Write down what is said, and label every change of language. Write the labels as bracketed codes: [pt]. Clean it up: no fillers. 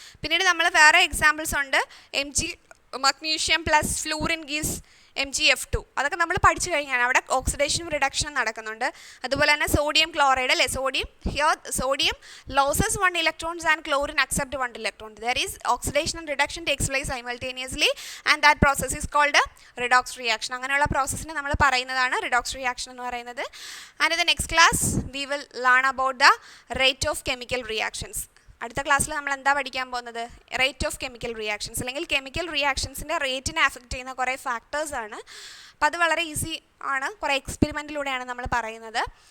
[ml] പിന്നീട് നമ്മൾ വേറെ എക്സാമ്പിൾസ് ഉണ്ട്. [en] Mg magnesium plus fluorine gives [ml] MgF2 അതൊക്കെ നമ്മൾ പഠിച്ചു കഴിഞ്ഞാൽ അവിടെ ഓക്സിഡേഷനും റിഡക്ഷനും നടക്കുന്നുണ്ട്. അതുപോലെ തന്നെ സോഡിയം ക്ലോറൈഡ് അല്ലേ, [en] Sodium losses 1 electrons and chlorine accept 1 electron. There is oxidation and reduction takes place simultaneously and that process is called a redox reaction. [ml] അങ്ങനെയുള്ള പ്രോസസ്സിനെ നമ്മൾ പറയുന്നതാണ് redox reaction എന്ന് പറയുന്നത്. [en] And in the next class we will learn about the rate of chemical reactions. [ml] അടുത്ത ക്ലാസ്സിൽ നമ്മൾ എന്താ പഠിക്കാൻ പോകുന്നത്? റേറ്റ് ഓഫ് കെമിക്കൽ റിയാക്ഷൻസ്, അല്ലെങ്കിൽ കെമിക്കൽ റിയാക്ഷൻസിൻ്റെ റേറ്റിനെ അഫക്റ്റ് ചെയ്യുന്ന കുറേ ഫാക്ടേഴ്സ് ആണ്. അപ്പോൾ അത് വളരെ ഈസി ആണ്, കുറേ എക്സ്പെരിമെൻറ്റിലൂടെയാണ് നമ്മൾ പറയുന്നത്.